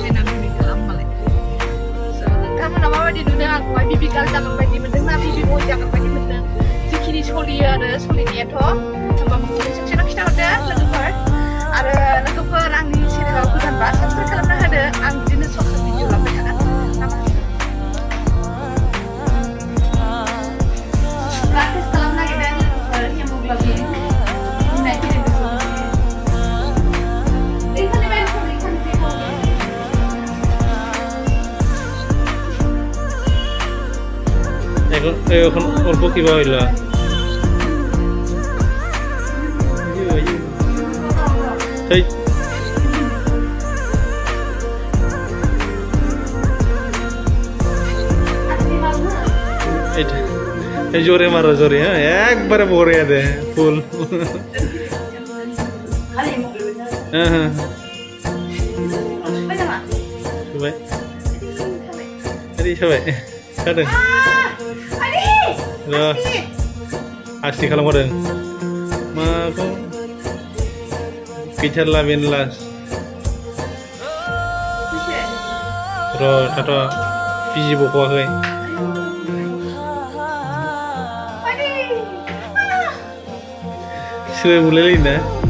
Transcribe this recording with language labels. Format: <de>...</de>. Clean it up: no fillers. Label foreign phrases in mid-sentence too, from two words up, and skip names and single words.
<brx>बेना</brx> <en>baby girl</en> <brx>होमबालाय नोंथांमोना माबायदि नुदों आंखौहाय</brx> <en>baby girl</en> <brx>जागोन बायदि मोनदों ना</brx> <en>baby boy</en> <brx>जागोन बायदि मोनदों जिखिनि सलियो आरो सलिनायाथ' होमबाबो</brx> <en>comment section</en> <brx>खिन्थाहरदो लोगोफोर आरो लोगोफोर आंनि चेनेलाव गोदानबा साबसक्राइब खालामना होदो आं बिदिनो</brx> <en>short video</en> <brx>लांबाय थागोन</brx> <en>blood test</en> <brx>खालामनो नागिरदों लोगोफोर हेमग्ल'बिन</brx> <as>এখন অল্প কিবা হইল</as> <bn>জোরে মারো জোরে হ্যাঁ একবারে ভরে দে ফুল হ্যাঁ হ্যাঁ সবাই সবাই খাদों</bn> <brx>आसि खालामहरदों माखौ गैथारला बेनो लास र' थाथ' बिजि बख'वाखै सोर बुलायलायो ना</brx>